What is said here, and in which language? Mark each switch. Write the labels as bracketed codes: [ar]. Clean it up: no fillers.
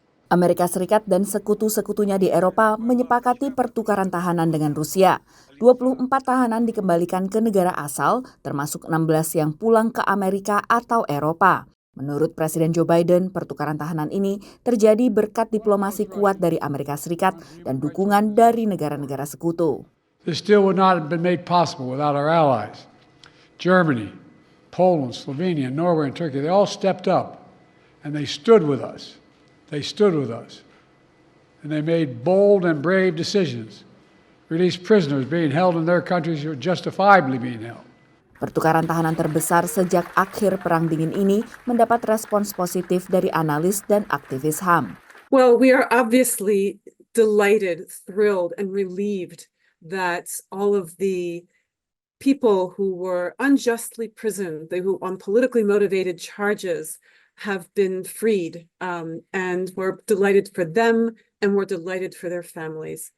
[id] Amerika Serikat dan sekutu-sekutunya di Eropa menyepakati pertukaran tahanan dengan Rusia. 24 tahanan dikembalikan ke negara asal, termasuk 16 yang pulang ke Amerika atau Eropa. Menurut Presiden Joe Biden, pertukaran tahanan ini terjadi berkat diplomasi kuat dari Amerika Serikat dan dukungan dari negara-negara sekutu. [en] This deal would not have been made possible without our allies, Germany, Poland, Slovenia, Norway, and Turkey, they all stepped up and they stood with us. They stood with us. And they made bold and brave decisions. Released prisoners being held in their countries who are justifiably being held. [id] Pertukaran tahanan terbesar sejak akhir Perang Dingin ini mendapat respons positif dari analis dan aktivis HAM. [en] Well, we are obviously delighted, thrilled, and relieved that all of the people who were unjustly imprisoned, who on politically motivated charges, have been freed, and we're delighted for them, and we're delighted for their families.